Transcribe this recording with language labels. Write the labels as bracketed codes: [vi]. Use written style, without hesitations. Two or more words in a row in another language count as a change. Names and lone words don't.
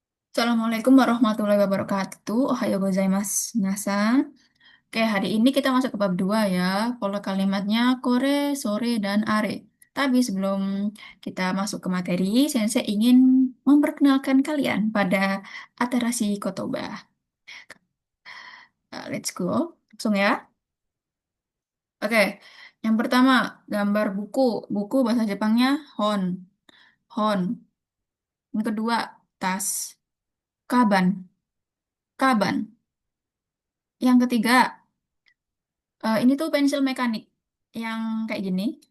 [ar] السلام عليكم ورحمة الله وبركاته. [ja] おはようございます. Minasan. [id] Oke, hari ini kita masuk ke bab 2 ya. Pola kalimatnya [ja] これ、それ, [id] dan are. Tapi sebelum kita masuk ke materi, Sensei ingin memperkenalkan kalian pada [ja] 新しい言葉. [en] Let's go. [id] Langsung ya. Oke, yang pertama, gambar buku. Buku bahasa Jepangnya hon. Hon. Yang kedua, tas. [ja] かばん。かばん. [id] Yang ketiga, ini tuh pensil mekanik yang kayak gini.